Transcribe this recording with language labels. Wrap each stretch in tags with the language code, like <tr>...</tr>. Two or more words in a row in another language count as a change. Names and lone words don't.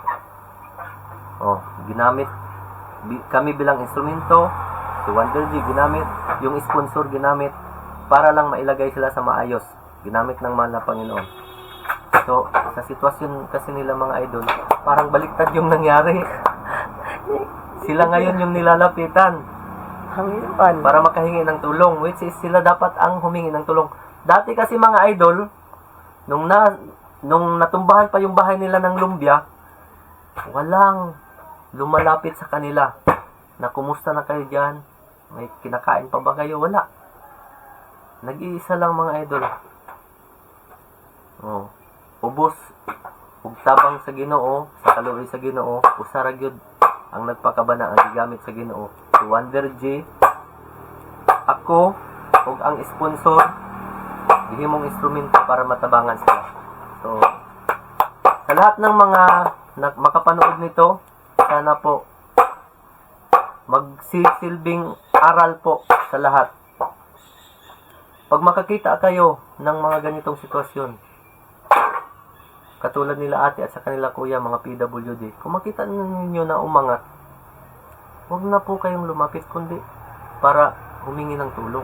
<tl>Ginamit kami bilang instrumento, si Wonder G ginamit, yung sponsor ginamit para lang mailagay sila sa maayos. Ginamit ng mahal na Panginoon. So, sa sitwasyon kasi nila mga idol, parang baliktad yung nangyari. Sila ngayon yung nilalapitan Hangin. para makahingi ng tulong,</tl> <en>which is</en> <tl>sila dapat ang humingi ng tulong. Dati kasi mga idol, nung natumbahan pa yung bahay nila ng lumbia, walang lumalapit sa kanila na kumusta na kayo dyan, may kinakain pa ba kayo? Wala. Nag-iisa lang mga idol.</tl> <ceb>Ubos ug tabang sa Ginoo, sa kaluoy sa Ginoo, usa ra gyud ang nagpakabana ang gigamit sa Ginoo. Si Wonder J, ako ug ang sponsor gihimong instrumento para matabangan sila.</ceb> <tl>So, sa lahat ng mga makapanood nito, sana po magsisilbing aral po sa lahat. Pag makakita kayo ng mga ganitong sitwasyon, katulad nila ate at sa kanila kuya, mga PWD, kung makita ninyo na umangat, huwag na po kayong lumapit, kundi para humingi ng tulong.</tl>